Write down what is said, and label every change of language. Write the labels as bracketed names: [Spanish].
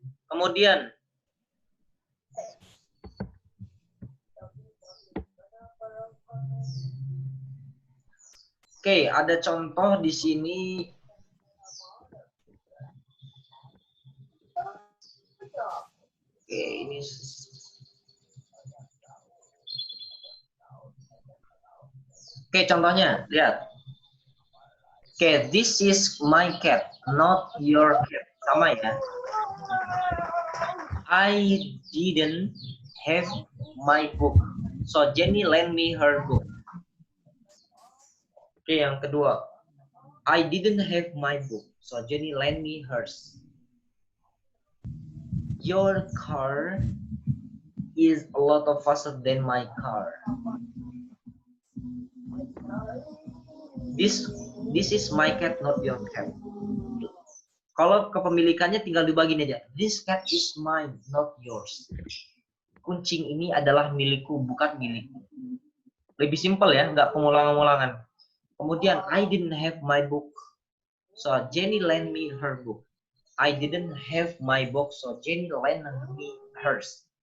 [Indonesian] Kemudian oke, ada contoh di sini. Oke, ini oke, contohnya, lihat. [English] Oke, this is my cat, not your cat. [Indonesian] Sama ya. [English] I didn't have my book, so Jenny lend me her book. Oke, yang kedua. I didn't have my book, so Jenny lend me hers. Your car is a lot faster than my car. This is my cat, not your cat. [Indonesian] Kalau kepemilikannya tinggal dibagi aja. [English] This cat is mine, not yours. [Indonesian] Kucing ini adalah milikku, bukan milikmu. Lebih simpel ya, nggak pengulangan-ulangan. Kemudian, [English] I didn't have my book, so Jenny lend me her book. I didn't have my book, so Jenny lend me hers.